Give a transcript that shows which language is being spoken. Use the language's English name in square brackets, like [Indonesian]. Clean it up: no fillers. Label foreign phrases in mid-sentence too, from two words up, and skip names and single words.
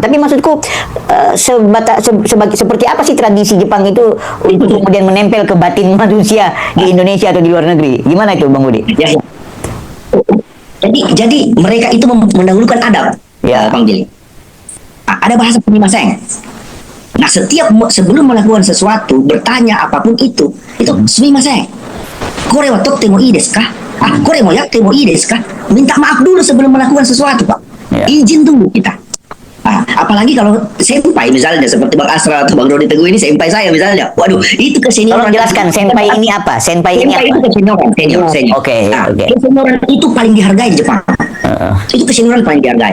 [Indonesian] Tapi maksudku seperti apa sih tradisi Jepang itu untuk kemudian menempel ke batin manusia di Indonesia atau di luar negeri? Gimana itu Bang Budi? Ya, ya. Jadi mereka itu mendahulukan adab, Ya. Bang Billy. Ada bahasa sumimasen. Nah, sebelum melakukan sesuatu, bertanya apapun itu sumimasen. [Japanese] これは取ってもいいですか? これもやってもいいですか? [Indonesian] Minta maaf dulu sebelum melakukan sesuatu, Pak. Ya. Izin dulu kita. Apalagi kalau senpai misalnya seperti Bang Asra atau Bang Roni Teguh ini senpai saya misalnya. Waduh, itu kesenioran. Tolong jelaskan senpai ini apa? Senpai ini Senpai apa? itu kesenioran, senior. Oke. Kesenioran itu paling dihargai di Jepang. Itu kesenioran paling dihargai.